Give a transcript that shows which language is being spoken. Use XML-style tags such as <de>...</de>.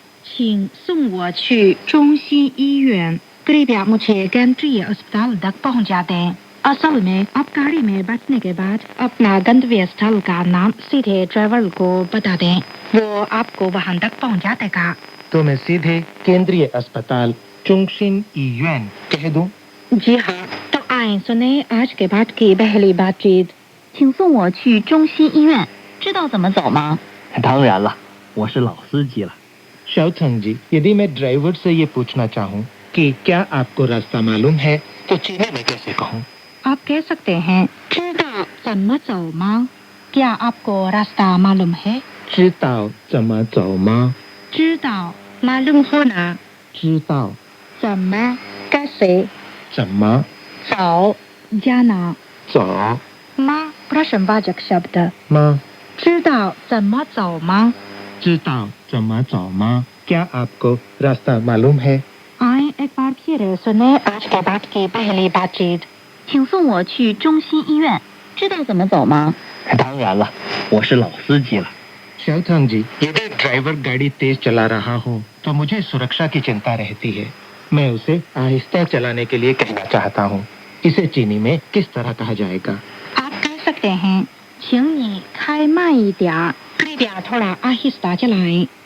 <zh>请送我去中心医院</zh> <hi>कृपया मुझे केंद्रीय अस्पताल तक पहुंचा दें असल में आप गाड़ी में बैठने के बाद अपना गंतव्य स्थल का नाम सीधे ड्राइवर को बता दें, वो आपको वहां तक पहुंचा देगा। तो मैं सीधे केंद्रीय अस्पताल चुंगशिन ईयुन कह दूं? जी हाँ, तो आए सुने आज के पाठ की पहली बातचीत।</hi> <zh>请送我去中心医院，知道怎么走吗？当然了，我是老司机了。</zh> <hi>शाओथांग जी, यदि मैं ड्राइवर से ये पूछना चाहूँ कि क्या आपको रास्ता मालूम है, तो चीनी में कैसे कहूँ? आप कह सकते हैं</hi> <zh>知道怎么走吗？</zh> <hi>क्या आपको रास्ता मालूम है?</hi> <zh>知道怎么走吗？知道</zh> <hi>मालूम होना</hi> <zh>知道怎么</zh> <hi>कैसे</hi> <zh>怎么走</zh> <hi>जाना</hi> <zh>走</zh> <hi>माँ प्रश्नवाचक शब्द</hi> <zh>吗？知道怎么走吗？知道怎么走吗？</zh> <hi>क्या आपको रास्ता मालूम है? आए एक बार फिर सुने आज के पाठ की पहली बातचीत।</hi> <zh>请送我去中心医院，知道怎么走吗？当然了，我是老司机了。</zh> <hi>शाओथांग जी, यदि ड्राइवर गाड़ी तेज चला रहा हो तो मुझे सुरक्षा की चिंता रहती है। मैं उसे आहिस्ता चलाने के लिए कहना चाहता हूँ। इसे चीनी में किस तरह कहा जाएगा? आप कह सकते हैं</hi> <zh>请你开慢一点儿</zh> <hi>कृपया थोड़ा आहिस्ता चलाएं</hi>